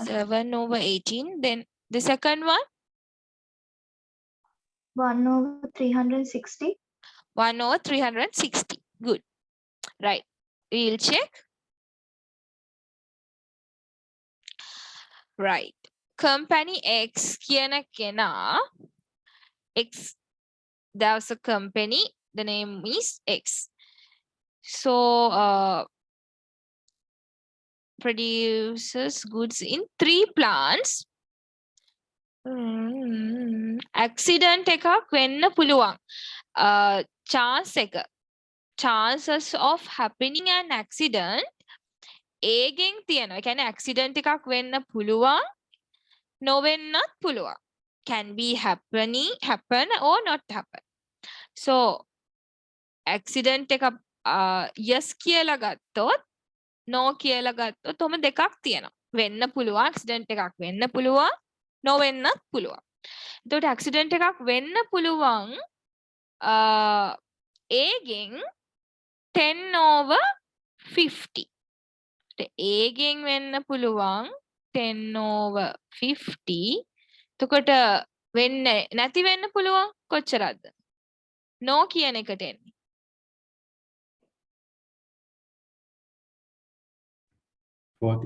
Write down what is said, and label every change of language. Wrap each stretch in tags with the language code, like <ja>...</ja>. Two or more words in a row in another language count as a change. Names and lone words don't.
<en>7 over 18. Then the second one, 1 over 360. 1 over 360. Good. Right. We'll check. Right. Company X</en> <si>කියන කෙනා</si> <en>X, there's a company, the name is X. So produces goods in 3 plants.</en> <si>Accident එකක් වෙන්න පුළුවන්. Chance එක.</si> <en>Chances of happening an accident A</en> <si>ගෙන් තියෙනවා. ඒ කියන්නේ accident එකක් වෙන්න පුළුවන්, නොවෙන්නත් පුළුවන්.</si> <en>Can be happen or not happen.</en> <si>So accident එක yes කියලා ගත්තොත් no කියලා ගත්තොත් ඔම දෙකක් තියෙනවා. වෙන්න පුළුවන්, accident එකක් වෙන්න පුළුවන්, නොවෙන්නත් පුළුවන්. එතකොට accident එකක් වෙන්න පුළුවන් A ගෙන් 10 over 50. A ගෙන් වෙන්න පුළුවන් 10 over 50. එතකොට වෙන්නේ නැති වෙන්න පුළුවන් කොච්චරද? no කියන එකට එන්නේ. 40.</si>